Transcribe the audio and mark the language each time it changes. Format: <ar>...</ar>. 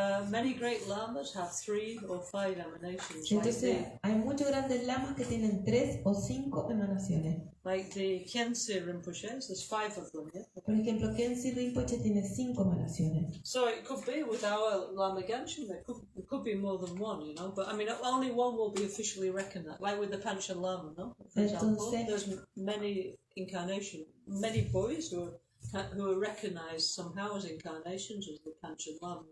<en>Many great lamas have 3 or 5 emanations.</en> <es>Entonces, hay muchos grandes lamas que tienen 3 o 5 emanaciones.</es> <en>Like the Khyentse Rinpoches, there's 5 of them, yeah?</en> <es>Por ejemplo, Khyentse Rinpoche tiene 5 emanaciones.</es> <en>So it could be with our Lama Gancgehn, there could be more than one, you know. But I mean, only one will be officially reckoned, like with the Panchen Lama, no? For example, there's many incarnations, many boys who are recognized somehow as incarnations of the Panchen Lama.</en>